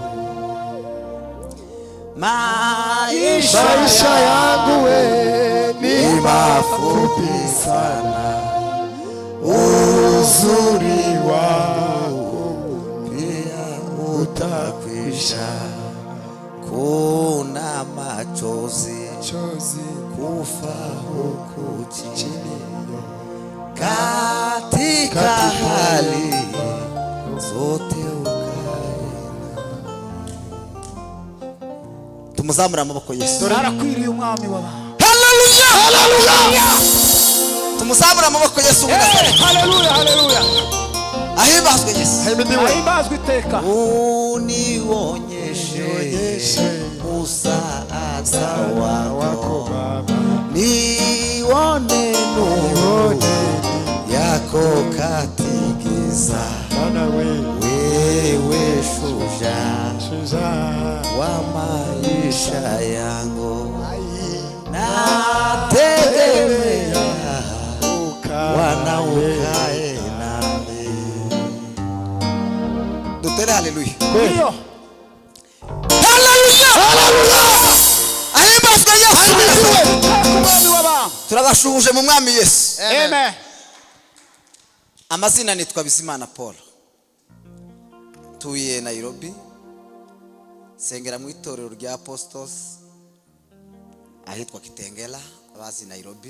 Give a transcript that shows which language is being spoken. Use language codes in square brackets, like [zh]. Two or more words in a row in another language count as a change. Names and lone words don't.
[sw] Maisha yangu ni mafupi sana, uzuri wako pia utakwisha. Kuna machozi kufa huku chini, katika hali zote ukae. [rn] Tumuzamura amaboko Yesu. Arakwiriye umwami w'abantu. Haleluya, haleluya. Tumuzamura amaboko Yesu. Haleluya, haleluya. Ahimbazwe Yesu. Ahimbazwe iteka. [sw] Unionyeshe msaada wako Baba, nione nuru yako katikisa. Wewe shujaa wa maisha yangu, nategemea Bwana ukae nami. [rn] Dutere haleluya. [sw] Ndio. [rn] Haleluya, haleluya. Ahimbazwe Yesu. Umwami w'abantu. Turabashuje mu mwami Yesu. Amen. Amazina nitwa Bizimana Paul, tuye Nairobi, sengera mu itorero rya Apostles ahitwa Kitengela, abazi Nairobi.